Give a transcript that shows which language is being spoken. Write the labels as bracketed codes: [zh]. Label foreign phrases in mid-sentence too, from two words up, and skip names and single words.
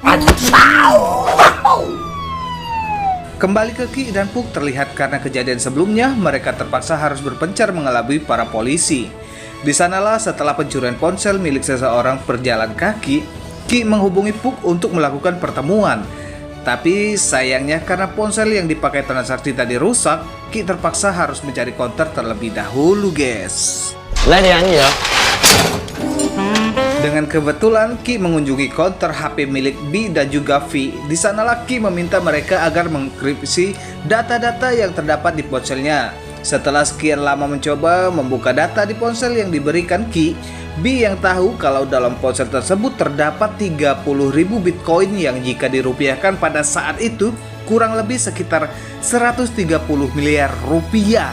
[id] Kembali ke Ki dan Puk terlihat karena kejadian sebelumnya mereka terpaksa harus berpencar mengelabui para polisi. Di sanalah setelah pencurian ponsel milik seseorang berjalan kaki, Ki menghubungi Puk untuk melakukan pertemuan. Tapi sayangnya karena ponsel yang dipakai transaksi tadi rusak, Ki terpaksa harus mencari counter terlebih dahulu, guys. [vi] Lên đi anh gì vậy? [id] Dengan kebetulan Ki mengunjungi counter HP milik B dan juga V. Di sanalah Ki meminta mereka agar mengenkripsi data-data yang terdapat di ponselnya. Setelah sekian lama mencoba membuka data di ponsel yang diberikan Ki, B yang tahu kalau dalam ponsel tersebut terdapat 30.000 Bitcoin yang jika dirupiahkan pada saat itu kurang lebih sekitar 130 miliar rupiah.